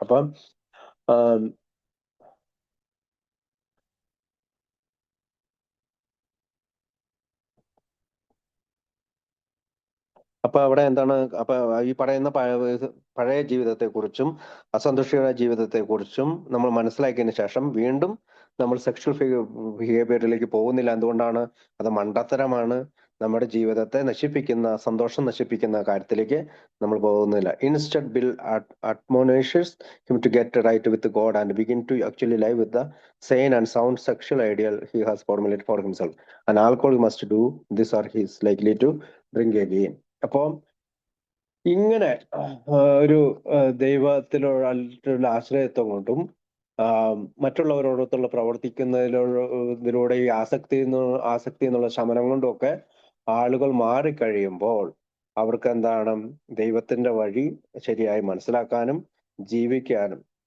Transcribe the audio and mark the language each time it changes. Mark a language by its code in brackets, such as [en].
[ml] അപ്പം അപ്പൊ അവിടെ എന്താണ്, അപ്പൊ ഈ പറയുന്ന പഴയ ജീവിതത്തെക്കുറിച്ചും അസന്തുഷ്ടമായ ജീവിതത്തെക്കുറിച്ചും നമ്മൾ മനസ്സിലാക്കിയതിനു ശേഷം വീണ്ടും നമ്മൾ സെക്ഷൽ ബിഹേവിയറിലേക്ക് പോകുന്നില്ല. എന്തുകൊണ്ടാണ്? അത് മണ്ടത്തരമാണ്. നമ്മുടെ ജീവിതത്തെ നശിപ്പിക്കുന്ന, സന്തോഷം നശിപ്പിക്കുന്ന കാര്യത്തിലേക്ക് നമ്മൾ പോകുന്നില്ല. [en] Instead Bill admonishes him to get right with God and begin to actually live with the sane and sound sexual ideal he has formulated for himself. An alcoholic must do this or he is likely to drink again. [ml] അപ്പോ ഇങ്ങനെ ഒരു ദൈവത്തിലുള്ള ആശ്രയത്വം കൊണ്ടും മറ്റുള്ളവരോടൊത്തുള്ള പ്രവർത്തിക്കുന്നതിലൂടെ ഈ ആസക്തി എന്നുള്ള ശമനം കൊണ്ടും ഒക്കെ ആളുകൾ മാറിക്കഴിയുമ്പോൾ അവർക്ക് എന്താണ്, ദൈവത്തിന്റെ വഴി ശരിയായി മനസ്സിലാക്കാനും ജീവിക്കാനും.